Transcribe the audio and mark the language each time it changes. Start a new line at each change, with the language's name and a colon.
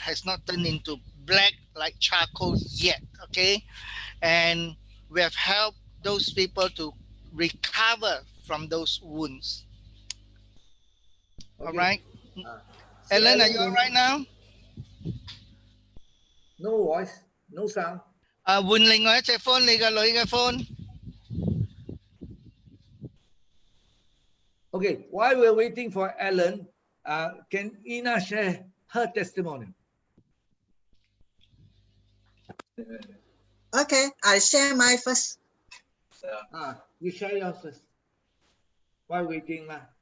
English: Has not turned into black like charcoal yet. Okay, and we have helped those people to recover from those wounds. All Okay. right. So Ellen, are you all right now? No voice, no sound.
Cantonese: 換另外一隻 phone，你個女嘅 phone。
English: Okay, while we're waiting for Alan, can Ina share her testimony? Okay, I share my first. You share yours first. While waiting lah.